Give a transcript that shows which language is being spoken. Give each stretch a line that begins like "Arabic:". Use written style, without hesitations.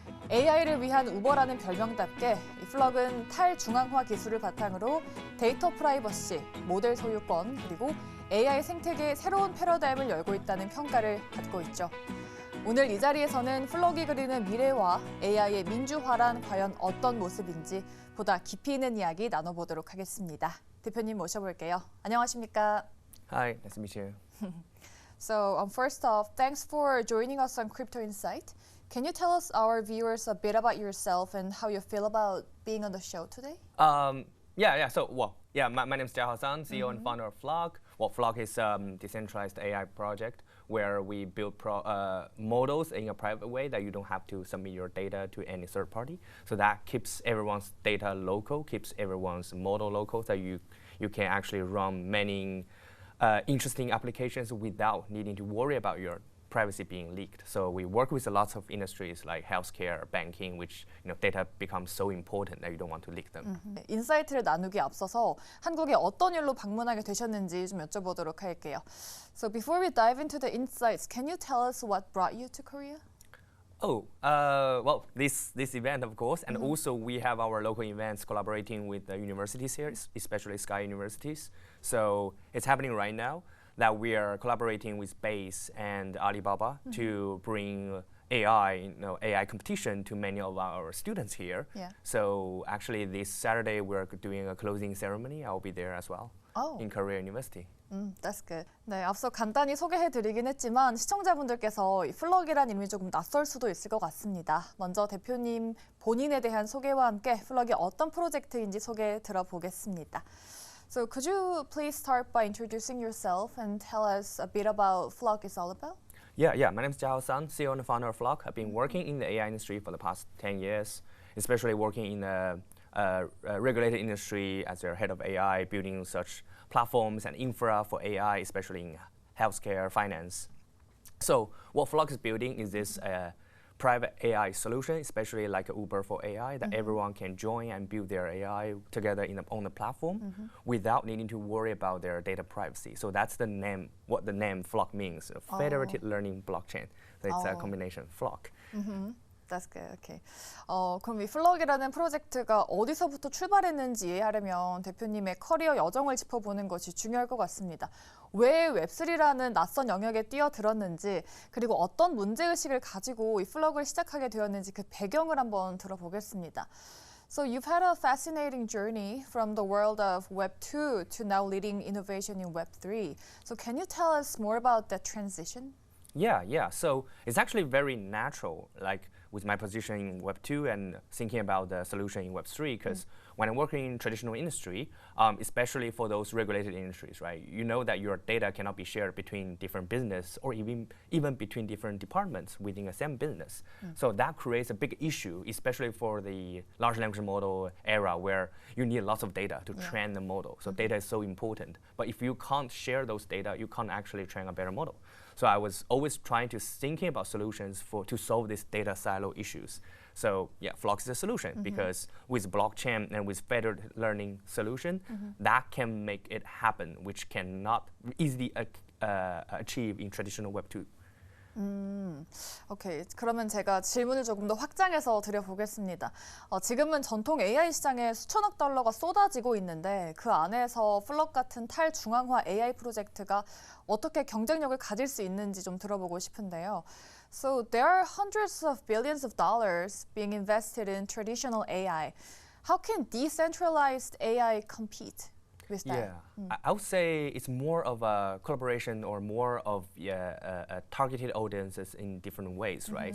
Korean: AI를 위한 우버라는 별명답게 플럭은 탈중앙화 기술을 바탕으로 데이터 프라이버시, 모델소유권, 그리고 AI 생태계의 새로운 패러다임을 열고 있다는 평가를 받고 있죠. 오늘 이 자리에서는 플럭이 그리는 미래와 AI의 민주화란 과연 어떤 모습인지 보다 깊이 있는 이야기 나눠보도록 하겠습니다. 대표님 모셔볼게요. 안녕하십니까?
English: Hi, nice to meet you. So first off, thanks for joining us on Crypto Insight. Can you tell us, our viewers, a bit about yourself and how you feel about being on the show today? My name is 쑨지아하오, CEO and founder of FLock. FLock is a decentralized AI project where we build models in a private way that you don't have to submit your data to any third party. So that keeps everyone's data local, keeps everyone's model local, so you can actually run many interesting applications without needing to worry about your privacy being leaked. So we work with lots of industries like healthcare, banking, which data becomes so important that you don't want to leak them.
Korean: 인사이트를 나누기 앞서서 한국에 어떤 일로 방문하게 되셨는지 좀 여쭤보도록 할게요.
English: So before we dive into the insights, can you tell us what brought you to Korea? This event, of course, and also we have our local events collaborating with the universities here, especially Sky universities. So it's happening right now that we are collaborating with Base and Alibaba to bring AI competition to many of our students here. Yeah. So actually this Saturday we're doing a closing ceremony. I'll be there as well in Korea University. That's good.
Korean: 네, 앞서 간단히 소개해드리긴 했지만 시청자분들께서 이 플럭이란 이름이 조금 낯설 수도 있을 것 같습니다. 먼저 대표님 본인에 대한 소개와 함께 플럭이 어떤 프로젝트인지 소개 들어보겠습니다.
English: So could you please start by introducing yourself and tell us a bit about FLock is all about? My name is 쑨지아하오, CEO and founder of FLock. I've been working in the AI industry for the past 10 years, especially working in the regulated industry as their head of AI, building such platforms and infra for AI, especially in healthcare, finance. So what FLock is building is this private AI solution, especially like Uber for AI, that everyone can join and build their AI together on the platform without needing to worry about their data privacy. So that's the name, what the name FLock means, federated learning blockchain. So it's a combination, FLock. That's good. Okay.
Korean: 그럼 이 플럭이라는 프로젝트가 어디서부터 출발했는지 이해하려면 대표님의 커리어 여정을 짚어보는 것이 중요할 것 같습니다. 왜 웹3라는 낯선 영역에 뛰어들었는지, 그리고 어떤 문제의식을 가지고 이 플럭을 시작하게 되었는지 그 배경을 한번 들어보겠습니다.
English: So you've had a fascinating journey from the world of Web 2 to now leading innovation in Web 3. So can you tell us more about that transition? Yeah. So it's actually very natural, like with my position in Web 2 and thinking about the solution in Web 3, because when I'm working in traditional industry, especially for those regulated industries, right, you know that your data cannot be shared between different business or even between different departments within the same business. So that creates a big issue, especially for the large language model era where you need lots of data to train the model. So data is so important. But if you can't share those data, you can't actually train a better model. So I was always trying to thinking about solutions to solve these data silo issues. So FLock is a solution because with blockchain and with federated learning solution, that can make it happen, which cannot easily achieve in traditional Web 2.
Korean: 오케이. 그러면 제가 질문을 조금 더 확장해서 드려보겠습니다. 지금은 전통 AI 시장에 수천억 달러가 쏟아지고 있는데 그 안에서 플럭 같은 탈중앙화 AI 프로젝트가 어떻게 경쟁력을 가질 수 있는지 좀 들어보고 싶은데요.
English: So there are hundreds of billions of dollars being invested in traditional AI. How can decentralized AI compete with that? I would say it's more of a collaboration or more of targeted audiences in different ways, right?